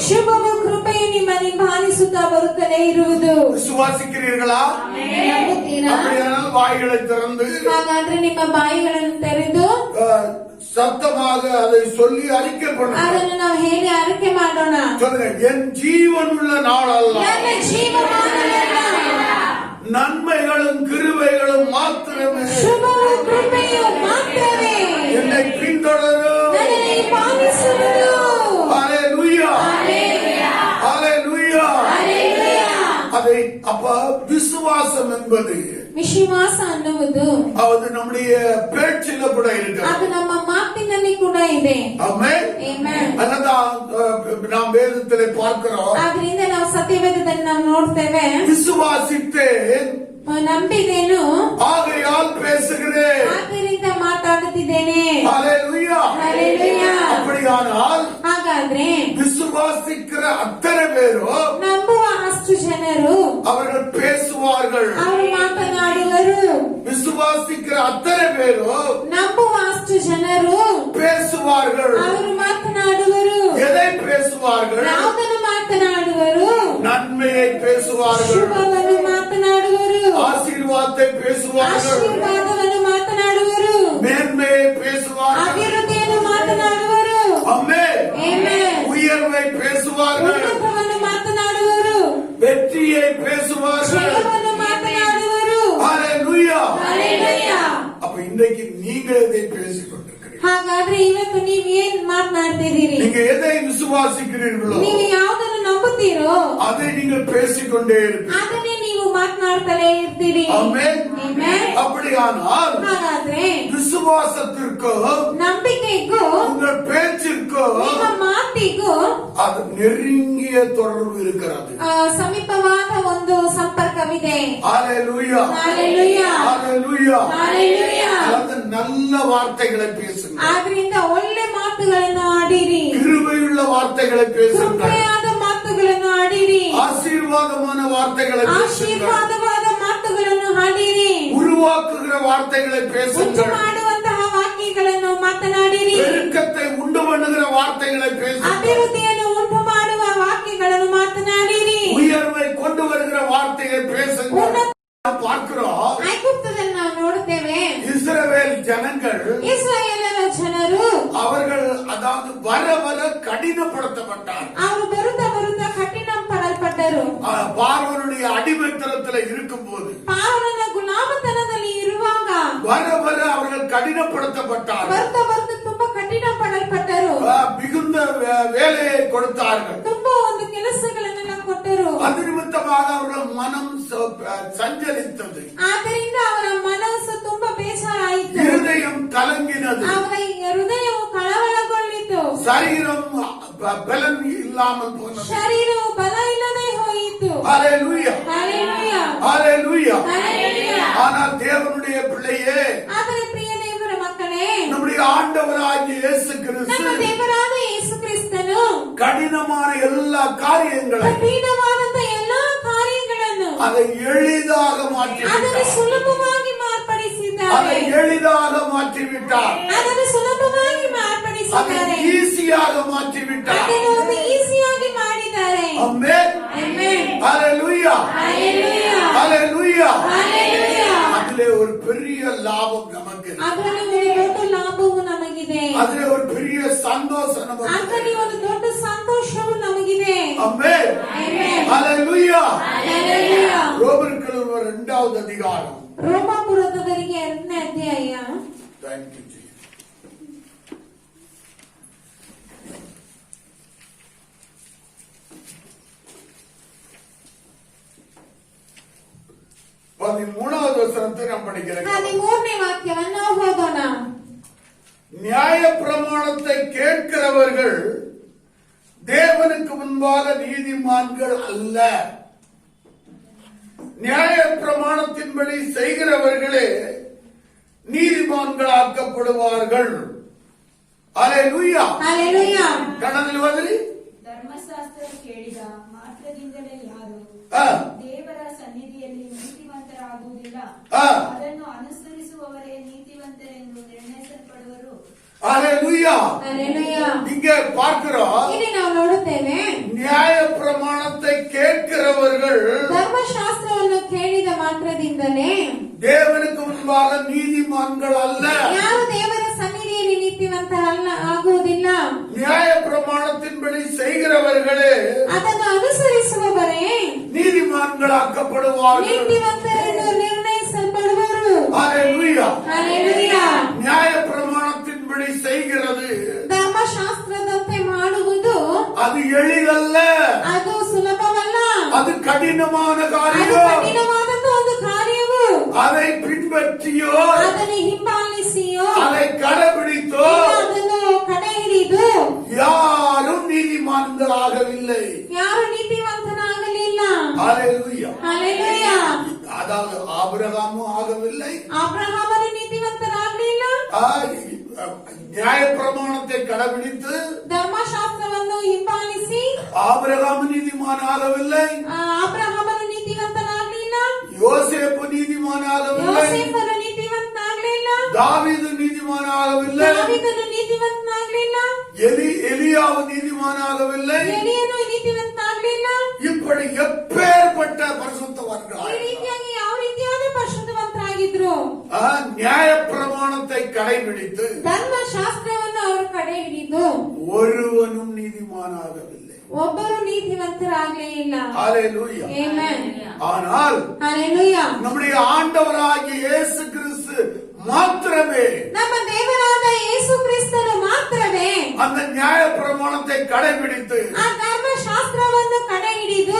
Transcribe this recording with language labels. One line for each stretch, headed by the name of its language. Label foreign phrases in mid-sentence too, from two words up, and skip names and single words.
Kannada: ಶುಭವು ಕೃಪೆಯು ನಿಮ್ಮನ್ನು ಹಿಂಬಾಲಿಸುತ್ತಾ ಬರುತ್ತಲೇ ಇರುವುದು.
Tamil: விசுவாசிக்கிறீர்களா?
Kannada: ನಂಬುತ್ತೀರಾ?
Tamil: அப்படியானால் வாய்களை திறந்து
Kannada: ಹಾಗಾದ್ರೆ ನಿಮ್ಮ ಬಾಯಿಗಳನ್ನು ತೆರೆದು
Tamil: சத்தமாக அதை சொல்லி அறிக்கை பண்ணுங்க.
Kannada: ಅದನ್ನು ನಾವು ಹೇಳಿ ಅರಿಕೆ ಮಾಡೋಣ.
Tamil: சொல்லுங்க, என் ஜீவனுள்ள நாளல்ல
Kannada: ನನ್ನ ಜೀವಮಾನವೆಲ್ಲ
Tamil: நன்மைகளும் கிருபைகளும் மாத்திரமே
Kannada: ಶುಭವು ಕೃಪೆಯು ಮಾತ್ರವೇ
Tamil: என்னை பின்தொடரும்.
Kannada: ನನ್ನನ್ನು ಹಿಂಬಾಲಿಸುವುದು.
Tamil: ஹalleluya
Kannada: Hallelujah.
Tamil: ஹalleluya.
Kannada: Hallelujah.
Tamil: அதை அப்ப விசுவாசம் என்பது
Kannada: ವಿಶ್ವಾಸ ಅನ್ನುವುದು
Tamil: அது நம்முடைய பேச்சில கூட இருக்கு.
Kannada: ಅದು ನಮ್ಮ ಮಾತಿನಲ್ಲಿ ಕೂಡ ಇದೆ.
Tamil: ஆமென்.
Kannada: Amen.
Tamil: அதான் நாம் வேதத்திலே பார்க்கிறோம்.
Kannada: ಆದ್ರಿಂದ ನಾವು ಸತ್ಯವೇದದಲ್ಲಿ ನಾವು ನೋಡ್ತೇವೆ,
Tamil: விசுவாசித்தேன்
Kannada: ನಂಬಿದೇನು
Tamil: ஆகையால் பேசுகிறேன்.
Kannada: ಆದ್ದರಿಂದ ಮಾತಾಡುತ್ತಿದ್ದೇನೆ.
Tamil: ஹalleluya.
Kannada: Hallelujah.
Tamil: அப்படியானால்
Kannada: ಹಾಗಾದ್ರೆ
Tamil: விசுவாசிக்கிற அத்தனை பேரும்
Kannada: ನಂಬುವ ಅಷ್ಟು ಜನರು
Tamil: அவர்கள் பேசுவார்கள்.
Kannada: ಅವರು ಮಾತನಾಡುವರು.
Tamil: விசுவாசிக்கிற அத்தனை பேரும்
Kannada: ನಂಬುವ ಅಷ್ಟು ಜನರು
Tamil: பேசுவார்கள்.
Kannada: ಅವರು ಮಾತನಾಡುವರು.
Tamil: எதை பேசுவார்கள்?
Kannada: ಯಾವುದನ್ನು ಮಾತನಾಡುವರು?
Tamil: நன்மையை பேசுவார்கள்.
Kannada: ಶುಭವನ್ನು ಮಾತನಾಡುವರು.
Tamil: ஆசீர்வாதத்தை பேசுவார்கள்.
Kannada: ಆಶೀರ್ವಾದವನ್ನು ಮಾತನಾಡುವರು.
Tamil: மேன்மையை பேசுவார்கள்.
Kannada: ಅಭಿವೃದ್ಧಿಯನ್ನು ಮಾತನಾಡುವರು.
Tamil: ஆமென்.
Kannada: Amen.
Tamil: உயர்வை பேசுவார்கள்.
Kannada: ಉನ್ನತವನ್ನು ಮಾತನಾಡುವರು.
Tamil: வெற்றியை பேசுவார்கள்.
Kannada: ಜಯವನ್ನು ಮಾತನಾಡುವರು.
Tamil: ஹalleluya.
Kannada: Hallelujah.
Tamil: அப்ப இன்றைக்கு நீங்கள் எதை பேசிக் கொண்டிருக்கிறீர்கள்?
Kannada: ಹಾಗಾದ್ರೆ ಇವತ್ತು ನೀವ್ ಏನ್ ಮಾತನಾಡ್ತಿದ್ದೀರಿ?
Tamil: நீங்க எதை விசுவாசிக்கிறீர்களோ
Kannada: ನೀವು ಯಾವ್ದನ್ನು ನಂಬುತ್ತೀರೋ
Tamil: அதை நீங்கள் பேசிக்கொண்டே இருக்கிறீர்கள்.
Kannada: ಅದನ್ನೇ ನೀವು ಮಾತನಾಡ್ತಲೇ ಇರ್ತೀರಿ.
Tamil: ஆமென்.
Kannada: Amen.
Tamil: அப்படியானால்
Kannada: ಹಾಗಾದ್ರೆ
Tamil: விசுவாசத்திற்கோ
Kannada: ನಂಬಿಕೆಗೂ
Tamil: உங்கள் பேச்சிற்கோ
Kannada: ನಿಮ್ಮ ಮಾತಿಗೂ
Tamil: அது நெருங்கிய தொடர்பு இருக்கிறது.
Kannada: ಸಮೀಪವಾದ ಒಂದು ಸಂಪರ್ಕವಿದೆ.
Tamil: ஹalleluya.
Kannada: Hallelujah.
Tamil: ஹalleluya.
Kannada: Hallelujah.
Tamil: அது நல்ல வார்த்தைகளை பேசுங்க.
Kannada: ಆದ್ರಿಂದ ಒಳ್ಳೆ ಮಾತುಗಳನ್ನು ಆಡಿರಿ.
Tamil: கிருபையுள்ள வார்த்தைகளை பேசுங்க.
Kannada: ಕೃಪೆಯಾದ ಮಾತುಗಳನ್ನು ಆಡಿರಿ.
Tamil: ஆசீர்வாதமான வார்த்தைகளை பேசுங்க.
Kannada: ಆಶೀರ್ವಾದವಾದ ಮಾತುಗಳನ್ನು ಆಡಿರಿ.
Tamil: உருவாக்குகிற வார்த்தைகளை
Kannada: ಉಂಟು
Tamil: பேசுங்க.
Kannada: ಮಾಡುವಂತಹ ವಾಕ್ಯಗಳನ್ನು ಮಾತನಾಡಿರಿ.
Tamil: பெருக்கத்தை உண்டு பண்ணுகிற வார்த்தைகளை பேசுங்க.
Kannada: ಅಭಿವೃದ್ಧಿಯನ್ನು ಉಂಟು ಮಾಡುವ ವಾಕ್ಯಗಳನ್ನು ಮಾತನಾಡಿರಿ.
Tamil: உயர்வை கொண்டு வருகிற வார்த்தையை பேசுங்க. பார்க்கிறோம்,
Kannada: ಐಗುಪ್ತದಲ್ಲಿ ನಾವು ನೋಡುತ್ತೇವೆ,
Tamil: இஸ்ரவேல் ஜனங்கள்
Kannada: ಇಸ್ರಾಯೇಲರ ಜನರು
Tamil: அவர்கள் அதாவது வர வர கடினப்படுத்தப்பட்டார்.
Kannada: ಅವರು ಬರುತ್ತಾ ಬರುತ್ತಾ ಕಠಿಣ ಪಡಲ್ಪಟ್ಟರು.
Tamil: பார்வனுடைய அடிமைத்தனத்தில் இருக்கும் போது
Kannada: ಪಾವನ ಗುಲಾಮತನದಲ್ಲಿ ಇರುವಾಗ
Tamil: வர வர அவர்கள் கடினப்படுத்தப்பட்டார்.
Kannada: ಬರ್ತಾ ಬರ್ತಾ ತುಂಬಾ ಕಠಿಣ ಪಡಲ್ಪಟ್ಟರು.
Tamil: மிகுந்த வேலையை கொடுத்தார்கள்.
Kannada: ತುಂಬಾ ಒಂದು ಕೆಲಸಗಳನ್ನೆಲ್ಲ ಕೊಟ್ಟರು.
Tamil: அது நிமித்தமாக அவர்கள் மனம் சஞ்சலித்தது.
Kannada: ಆದ್ದರಿಂದ ಅವರ ಮನಸ್ಸು ತುಂಬಾ ಬೇಸರಾಯಿತು.
Tamil: இருதயம் கலங்கினது.
Kannada: ಅವರ ಹೃದಯವು ಕಳವಳಗೊಂಡಿತು.
Tamil: சரீரம் பலன் இல்லாமல் போனது.
Kannada: ಶರೀರವು ಬಲ ಇಲ್ಲದೆ ಹೋಯಿತು.
Tamil: ஹalleluya.
Kannada: Hallelujah.
Tamil: ஹalleluya.
Kannada: Hallelujah.
Tamil: ஆனால் தேவனுடைய பிள்ளையே,
Kannada: ಆದರೆ ಪ್ರಿಯ ದೇವರ ಮಕ್ಕಳೇ,
Tamil: நம்முடைய ஆண்டவராகிய இயேசு
Kannada: ನಮ್ಮ
Tamil: கிறிஸ்து
Kannada: ದೇವರಾದ ಯೇಸು ಕ್ರಿಸ್ತನು
Tamil: கடினமான எல்லா காரியங்களை
Kannada: ಕಠಿಣವಾದಂತ ಎಲ್ಲಾ ಕಾರ್ಯಗಳನ್ನು
Tamil: அதை எளிதாக மாற்றி
Kannada: ಅದನ್ನು
Tamil: விட்டார்.
Kannada: ಸುಲಭವಾಗಿ
Tamil: அதை
Kannada: ಮಾರ್ಪಡಿಸಿದ್ದಾರೆ.
Tamil: எளிதாக மாற்றிவிட்டார்.
Kannada: ಅದನ್ನು ಸುಲಭವಾಗಿ
Tamil: அதை
Kannada: ಮಾರ್ಪಡಿಸಿದ್ದಾರೆ.
Tamil: ஈஸியாக மாற்றிவிட்டார்.
Kannada: ಅದನ್ನು ಒಂದು ಈಸಿಯಾಗಿ ಮಾಡಿದ್ದಾರೆ.
Tamil: ஆமென்.
Kannada: Amen.
Tamil: ஹalleluya.
Kannada: Hallelujah.
Tamil: ஹalleluya.
Kannada: Hallelujah.
Tamil: அதிலே ஒரு பெரிய லாபம் நமக்கு.
Kannada: ಅದರಲ್ಲಿ ಒಂದು ದೊಡ್ಡ ಲಾಭವು ನಮಗಿದೆ.
Tamil: அதிலே ஒரு பெரிய சந்தோஷம் நமக்கு.
Kannada: ಅದರಲ್ಲಿ ಒಂದು ದೊಡ್ಡ ಸಂತೋಷವು ನಮಗಿದೆ.
Tamil: ஆமென்.
Kannada: Amen.
Tamil: ஹalleluya.
Kannada: Hallelujah.
Tamil: ரோமர்கள் 2வது அதிகாரம்.
Kannada: ರೋಮಾಪುರದವರಿಗೆ 2ನೇ ಅಧ್ಯಾಯ.
English: Thank you, Jesus.
Tamil: பதிமூணாவது வசனத்தை நாம் படிக்கிறோம்.
Kannada: 13ನೇ ವಾಕ್ಯವನ್ನು ಓದೋಣ.
Tamil: நியாய பிரமாணத்தை கேட்கிறவர்கள் தேவனுக்கு முன்பாக நீதிமான்கள் அல்ல, நியாய பிரமாணத்தின்படி செய்கிறவர்களே நீதிமான்கள் ನೀತಿಮಾನ್ಗಳಾಕப்படுவார்கள். அல்லேலூயா.
Kannada: Hallelujah. ಕನ್ನಡದಲ್ಲಿ ಓದಿರಿ. ಧರ್ಮಶಾಸ್ತ್ರ ಕೇಳಿದ ಮಾತ್ರದಿಂದಲೇ ಯಾರು ದೇವರ ಸನ್ನಿಧಿಯಲ್ಲಿ ನೀತಿವಂತರಾಗುವುದಿಲ್ಲ. ಅದನ್ನು ಅನುಸರಿಸುವವರೇ ನೀತಿವಂತರೆಂದು ನಿರ್ಣಯಿಸಲ್ಪಡುವರು.
Tamil: அல்லேலூயா.
Kannada: Hallelujah.
Tamil: இங்கே பார்க்கிறோம்.
Kannada: ಇಲ್ಲಿ ನಾವು ನೋಡುತ್ತೇವೆ
Tamil: நியாய பிரமாணத்தை கேட்கிறவர்கள்
Kannada: ಧರ್ಮಶಾಸ್ತ್ರವನ್ನು ಕೇಳಿದ ಮಾತ್ರದಿಂದಲೇ
Tamil: தேவனுக்கு முன்பாக நீதிமான்கள் அல்ல.
Kannada: ಯಾರು ದೇವರ ಸನ್ನಿಧಿಯಲ್ಲಿ ನೀತಿವಂತರಲ್ಲ ಆಗುವುದಿಲ್ಲ.
Tamil: நியாய பிரமாணத்தின்படி செய்கிறவர்களே
Kannada: ಅದನ್ನು ಅನುಸರಿಸುವವರೇ
Tamil: நீதிமான்களாக்கப்படுவார்கள்.
Kannada: ನೀತಿವಂತರೆಂದು ನಿರ್ಣಯಿಸಲ್ಪಡುವರು.
Tamil: அல்லேலூயா.
Kannada: Hallelujah.
Tamil: நியாய பிரமாணத்தின்படி செய்கிறது
Kannada: ಧರ್ಮಶಾಸ್ತ್ರದಂತೆ ಮಾಡುವುದು
Tamil: அது எளிதல்ல,
Kannada: ಅದು ಸುಲಭವಲ್ಲ.
Tamil: அது கடினமான
Kannada: ಅದು
Tamil: காரியம்.
Kannada: ಕಠಿಣವಾದಂತ ಒಂದು ಕಾರ್ಯವು.
Tamil: அதை பின்பற்றியோ
Kannada: ಅದನ್ನು ಹಿಂಬಾಲಿಸಿಯೋ
Tamil: அதை கடைபிடித்தோ
Kannada: ಅದನ್ನು ಕಡೆ ಹಿಡಿದು
Tamil: யாரும் நீதிமான்களாகவில்லை.
Kannada: ಯಾರು ನೀತಿವಂತನಾಗಲಿಲ್ಲ.
Tamil: அல்லேலூயா.
Kannada: Hallelujah.
Tamil: அதாவது ஆபிரகாமும் ஆகவில்லை,
Kannada: ಅಬ್ರಹಾಮನು ನೀತಿವಂತನಾಗಲಿಲ್ಲ.
Tamil: நியாய பிரமாணத்தை கடைபிடித்து
Kannada: ಧರ್ಮಶಾಸ್ತ್ರವನ್ನು ಹಿಂಬಾಲಿಸಿ
Tamil: ஆபிரகாம் நீதிமானாகவில்லை,
Kannada: ಅಬ್ರಹಾಮನು ನೀತಿವಂತನಾಗಲಿಲ್ಲ.
Tamil: யோசேப்பு நீதிமானாகவில்லை,
Kannada: ಯೋಸೇಫನು ನೀತಿವಂತನಾಗಲಿಲ್ಲ.
Tamil: தாவீது நீதிமானாகவில்லை,
Kannada: ದಾವೀದನು ನೀತಿವಂತನಾಗಲಿಲ್ಲ.
Tamil: எலியாவு நீதிமானாகவில்லை.
Kannada: ಎಲೀಯನು ನೀತಿವಂತನಾಗಲಿಲ್ಲ.
Tamil: இப்படி எப்பேற்பட்ட
Kannada: ಈ
Tamil: பரிசுத்தவான்களாக
Kannada: ರೀತಿಯಾಗಿ ಯಾವ ರೀತಿಯಾದ ಪರಿಶುದ್ಧವಂತರಾಗಿದ್ರು.
Tamil: நியாய பிரமாணத்தை கடைபிடித்து
Kannada: ಧರ್ಮಶಾಸ್ತ್ರವನ್ನು ಅವರು ಕಡೆ ಹಿಡಿದು
Tamil: ஒருவனும் நீதிமானாகவில்லை.
Kannada: ಒಬ್ಬರು ನೀತಿವಂತರಾಗಲೇ ಇಲ್ಲ.
Tamil: அல்லேலூயா.
Kannada: Amen.
Tamil: ஆனால்
Kannada: Hallelujah.
Tamil: நம்முடைய ஆண்டவராகிய இயேசு கிறிஸ்து மாத்திரமே
Kannada: ನಮ್ಮ ದೇವರಾದ ಯೇಸು ಕ್ರಿಸ್ತನು ಮಾತ್ರವೇ
Tamil: அந்த நியாய பிரமாணத்தை கடைபிடித்து
Kannada: ಆ ಧರ್ಮಶಾಸ್ತ್ರವನ್ನು ಕಡೆ ಹಿಡಿದು